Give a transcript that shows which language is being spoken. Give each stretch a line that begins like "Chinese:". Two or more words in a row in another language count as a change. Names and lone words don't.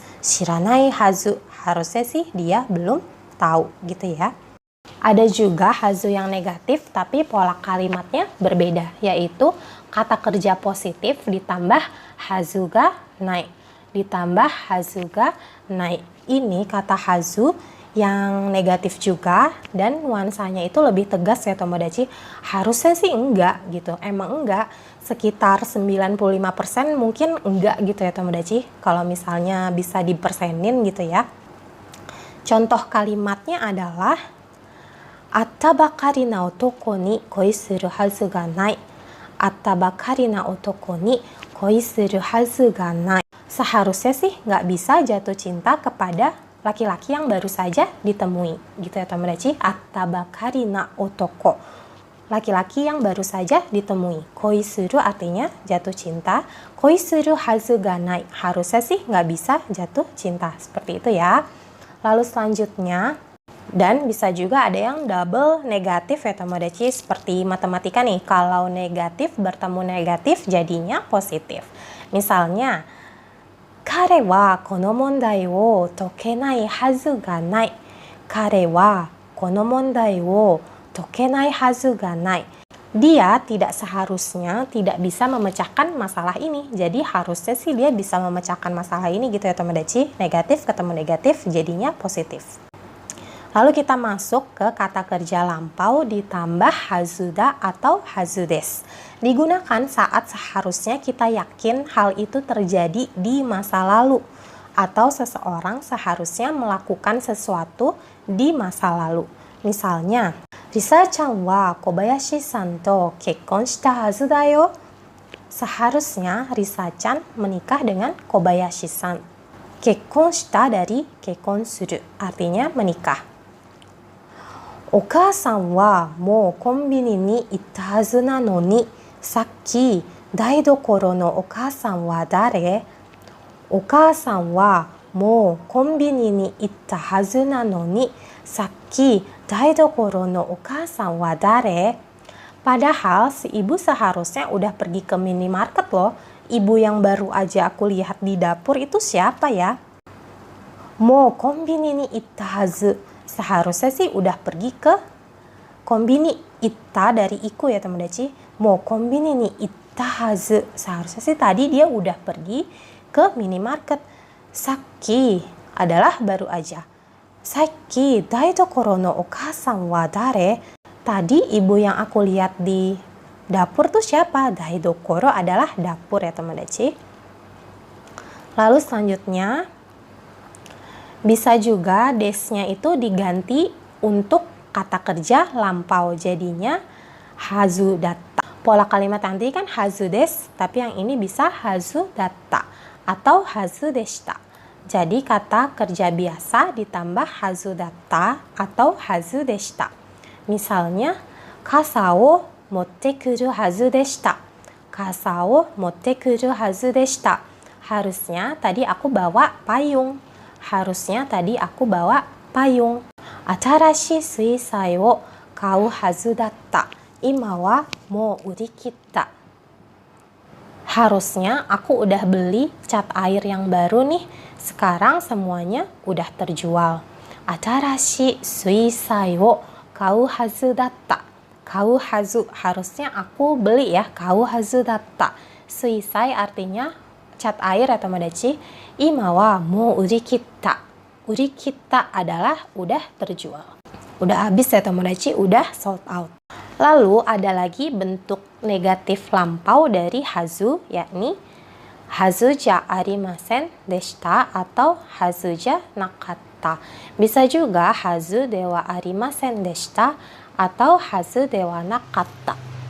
Japanese: 知らないはず.
Indonesian: Harusnya sih dia belum tahu gitu ya. Ada juga hazu yang negatif tapi pola kalimatnya berbeda, yaitu kata kerja positif ditambah
Japanese: はずがない.
Indonesian: Ditambah
Japanese: はずがない.
Indonesian: Ini kata hazu yang negatif juga dan nuansanya itu lebih tegas ya Tomodachi. Harusnya sih enggak gitu, emang enggak. Sekitar 95% mungkin enggak gitu ya Tomodachi. Kalau misalnya bisa dipersenin gitu ya. Contoh kalimatnya adalah
Japanese: 会ったばかりな男に恋するはずがない. 会ったばかりな男に恋するはずがない.
Indonesian: Seharusnya sih nggak bisa jatuh cinta kepada laki-laki yang baru saja ditemui. Gitu ya Tomodachi.
Japanese: 会ったばかりな男.
Indonesian: Laki-laki yang baru saja ditemui.
Japanese: 恋する
Indonesian: artinya jatuh cinta.
Japanese: 恋するはずがない.
Indonesian: Harusnya sih nggak bisa jatuh cinta. Seperti itu ya. Lalu selanjutnya, dan bisa juga ada yang double negatif ya Tomodachi, seperti matematika nih. Kalau negatif bertemu negatif jadinya positif. Misalnya,
Japanese: 彼はこの問題を解けないはずがない. 彼はこの問題を解けないはずがない.
Indonesian: Dia tidak seharusnya tidak bisa memecahkan masalah ini. Jadi harusnya sih dia bisa memecahkan masalah ini gitu ya Tomodachi. Negatif ketemu negatif jadinya positif. Lalu kita masuk ke kata kerja lampau ditambah hazuda atau hazudes. Digunakan saat seharusnya kita yakin hal itu terjadi di masa lalu. Atau seseorang seharusnya melakukan sesuatu di masa lalu. Misalnya,
Japanese: リサちゃんは小林さんと結婚したはずだよ.
Indonesian: Seharusnya Risa-chan menikah dengan Kobayashi-san.
Japanese: 結婚した dari 結婚する,
Indonesian: artinya menikah.
Japanese: お母さんはもうコンビニに行ったはずなのに、さっき台所のお母さんは誰? お母さんはもうコンビニに行ったはずなのに、さっき台所のお母さんは誰?
Indonesian: Padahal si ibu seharusnya udah pergi ke minimarket loh. Ibu yang baru aja aku lihat di dapur itu siapa ya?
Japanese: もうコンビニに行ったはず.
Indonesian: Seharusnya sih udah pergi ke konbini.
Japanese: Itta dari iku ya Tomodachi. もうコンビニに行ったはず.
Indonesian: Seharusnya sih tadi dia udah pergi ke minimarket. Sakki adalah baru aja.
Japanese: さっき台所のお母さんは誰?
Indonesian: Tadi ibu yang aku lihat di dapur tuh siapa? Daidokoro adalah dapur ya Tomodachi. Lalu selanjutnya, bisa juga desnya itu diganti untuk kata kerja lampau. Jadinya
Japanese: はずだった.
Indonesian: Pola kalimat nanti kan
Japanese: はずです,
Indonesian: tapi yang ini bisa
Japanese: はずだった
Indonesian: atau
Japanese: はずでした.
Indonesian: Jadi kata kerja biasa ditambah
Japanese: はずだった
Indonesian: atau
Japanese: はずでした.
Indonesian: Misalnya,
Japanese: 傘を持ってくるはずでした. 傘を持ってくるはずでした.
Indonesian: Harusnya tadi aku bawa payung. Harusnya tadi aku bawa payung.
Japanese: 新しい水彩を買うはずだった. 今はもう売り切った.
Indonesian: Harusnya aku udah beli cat air yang baru nih. Sekarang semuanya udah terjual.
Japanese: 新しい水彩を買うはずだった. 買うはず,
Indonesian: harusnya aku beli ya.
Japanese: 買うはずだった.
Indonesian: Suisai artinya cat air ya Tomodachi.
Japanese: 今はもう売り切った。売り切った
Indonesian: adalah udah terjual. Udah habis ya Tomodachi, udah
English: sold out.
Indonesian: Lalu ada lagi bentuk negatif lampau dari hazu, yakni
Japanese: はずじゃありませんでした
Indonesian: atau
Japanese: はずじゃなかった.
Indonesian: Bisa juga
Japanese: はずではありませんでした
Indonesian: atau
Japanese: はずではなかった.